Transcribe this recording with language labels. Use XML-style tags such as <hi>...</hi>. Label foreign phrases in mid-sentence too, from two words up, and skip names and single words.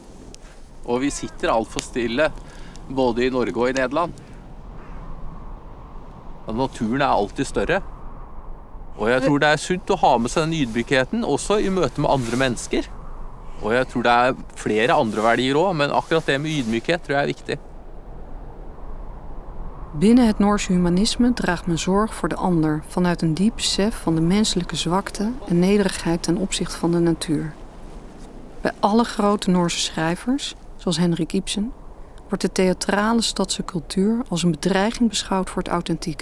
<no>Og vi sitter alt for stille, både i Norge og i Nederland. Og naturen alltid større. Og jeg tror det sunt å ha med seg den ydmykheten, også i møte med andre mennesker. Og jeg tror det flere andre verdier også, men akkurat det med ydmykhet tror jeg viktig.</no> <nl>Binnen het Noorse humanisme draagt men zorg voor de ander vanuit een diep besef van de menselijke zwakte en nederigheid ten opzichte van de natuur. Bij alle grote Noorse schrijvers, zoals Henrik Ibsen, wordt de theatrale stadse cultuur als een bedreiging beschouwd voor het authentieke.</nl>